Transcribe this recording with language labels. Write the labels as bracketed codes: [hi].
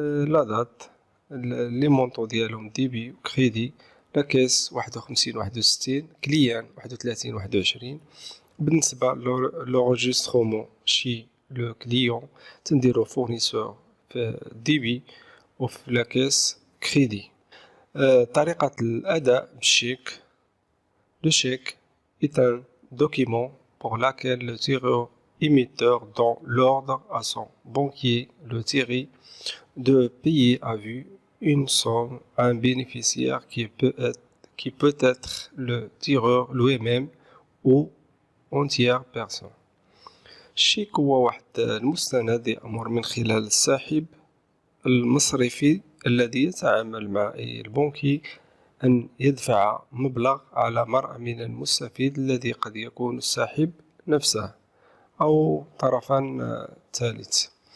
[ar] لا دات لي مونطو ديالهم ديبي وكريدي، لا كاس 51 كليان 31 بالنسبة لوغيسترومون شي لو كليون تنديرو فورنيسور في ديبي وفي لا كاس كريدي. طريقة الأداء بالشيك. [fr] Le chèque est un document pour lequel le tireur émetteur donne l'ordre à son banquier, le tiré, de payer à vue une somme à un bénéficiaire qui peut être le tireur lui-même ou une tierce personne. [ar] الشيك هو واحد المستند يأمر من خلال الساحب المصرفي الذي يتعامل مع البنكي أن يدفع مبلغ على مرء من المستفيد الذي قد يكون الساحب نفسه أو طرفا ثالث.